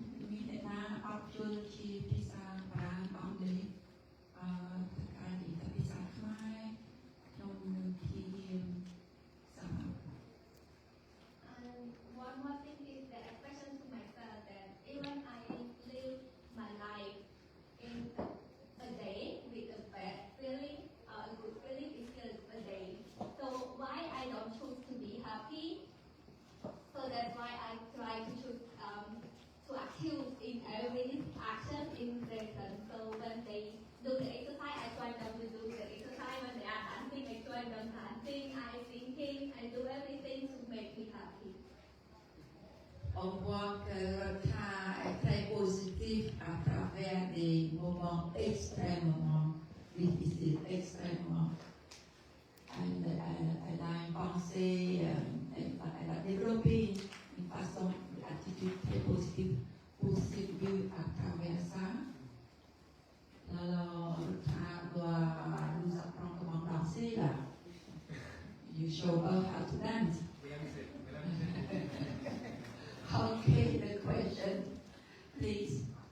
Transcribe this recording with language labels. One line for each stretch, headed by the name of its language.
English: มีแต่หน้าออกจนที่ภาษาฝรั่งอังกฤษการที่ภาษาไทยนมที่สาม And one more thing is that I question to myself that even I live my life in a day with a bad feeling, a good feeling is still a day. So why I don't choose to be happy? So that's why I try to choose to accuse in every action in prison. So when they do the exercise, I try them to do the exercise. When they are dancing, I try them dancing. I thinking, I do everything to make me happy.
French: On voit que Rota est très positif à travers des moments extrêmement difficiles, extrêmement. Elle a une pensée, elle a développé une façon, une attitude très positive pour survivre à travers ça. Alors, Rota doit nous apprendre comment danser là.
English: You show her how to dance. Okay, the question, please.